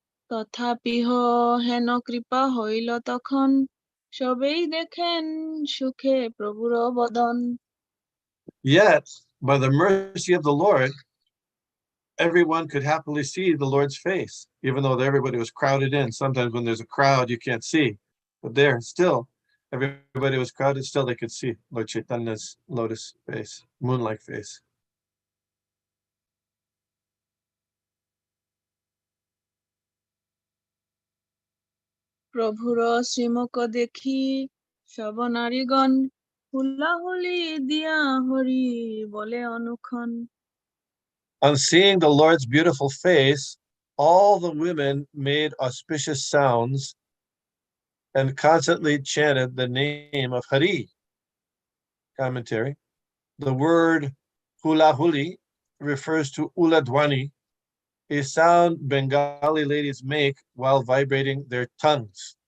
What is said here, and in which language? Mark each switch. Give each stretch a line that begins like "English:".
Bangla: তথাপিহ হেন কৃপা হইল তখন সবেই দেখেন সুখে প্রভুর বদন.
English: Yet, by the mercy of the Lord, everyone could happily see the Lord's face, even though everybody was crowded in. Sometimes when there's a crowd, you can't see. But there, still, everybody was crowded, still they could see Lord Chaitanya's lotus face, moon-like face.
Bangla: প্রভুর শ্রীমুখ দেখি সব নারীগণ হুলাহুলি দিয়া হরি বলে অনুক্ষণ।
English: On seeing the Lord's beautiful face, all the women made auspicious sounds and constantly chanted the name of Hari. Commentary. The word hula huli refers to uladwani, a sound Bengali ladies make while vibrating their tongues.